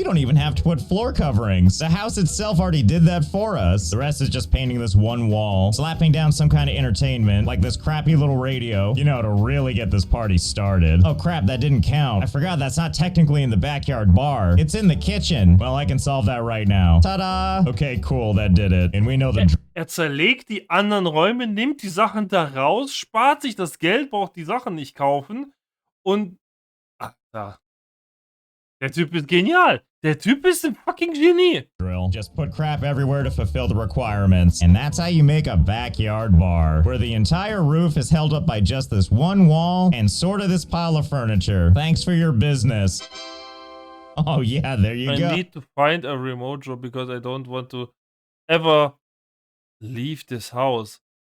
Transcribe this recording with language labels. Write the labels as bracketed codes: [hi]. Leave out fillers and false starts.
[en] We don't even have to put floor coverings. The house itself already did that for us. The rest is just painting this one wall, slapping down some kind of entertainment, like this crappy little radio, you know, to really get this party started. Oh crap, that didn't count. I forgot that's not technically in the backyard bar. It's in the kitchen. Well, I can solve that right now. Ta-da! Okay, cool, that did it. And we know the... [de] Er zerlegt die anderen Räume, nimmt die Sachen da raus, spart sich das Geld, braucht die Sachen nicht kaufen und... Ach, da. Der Typ ist genial. Der Typ ist ein fucking Genie. [en] Drill. Just put crap everywhere to fulfill the requirements. And that's how you make a backyard bar, where the entire roof is held up by just this one wall and sort of this pile of furniture. Thanks for your business. Oh yeah, there you go. I need to find a remote job because I don't want to ever leave this house.